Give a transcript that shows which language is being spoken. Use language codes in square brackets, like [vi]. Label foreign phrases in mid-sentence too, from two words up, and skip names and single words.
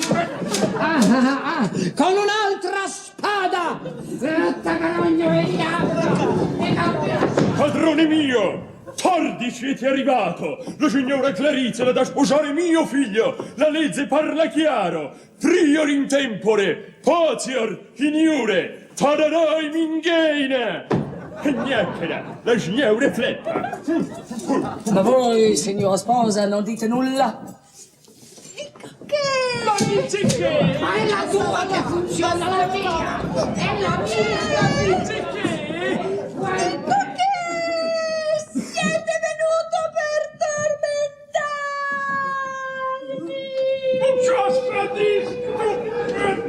[it] Con un'altra spada! Padrone mio! Tardi siete arrivato! La signora Clarice la da sposare mio figlio! La legge parla chiaro! [la] Prior in tempore! Potior in iure! Tararai mingeine! Gnacchera! [it] La signora fletta! Ma voi, signora sposa, non dite nulla? Non dice che! Ma è la tua che funziona, la mia! È la mia! Dice che! Perché siete venuto per tormentarmi?